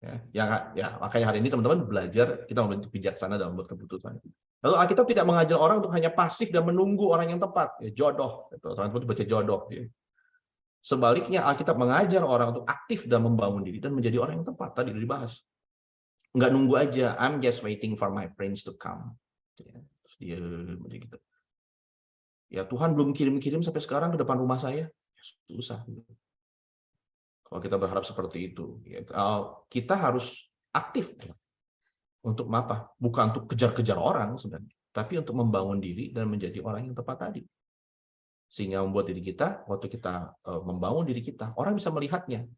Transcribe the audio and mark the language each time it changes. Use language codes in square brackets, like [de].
[id] Ya, makanya hari ini teman-teman belajar kita membentuk bijaksana dalam membuat keputusan. Lalu Alkitab tidak mengajar orang untuk hanya pasif dan menunggu orang yang tepat. Ya, jodoh. Orang itu baca jodoh. Ya. Sebaliknya, Alkitab mengajar orang untuk aktif dan membangun diri dan menjadi orang yang tepat. Tadi dibahas. Nggak nunggu aja, [en] I'm just waiting for my prince to come. [id] Ya, terus dia gitu. Ya Tuhan belum kirim-kirim sampai sekarang ke depan rumah saya. Ya, susah. Kalau kita berharap seperti itu. Ya, kita harus aktif. Ya. Untuk apa? Bukan untuk kejar-kejar orang sebenarnya. Tapi untuk membangun diri dan menjadi orang yang tepat tadi. Sehingga membuat diri kita, waktu kita membangun diri kita, orang bisa melihatnya.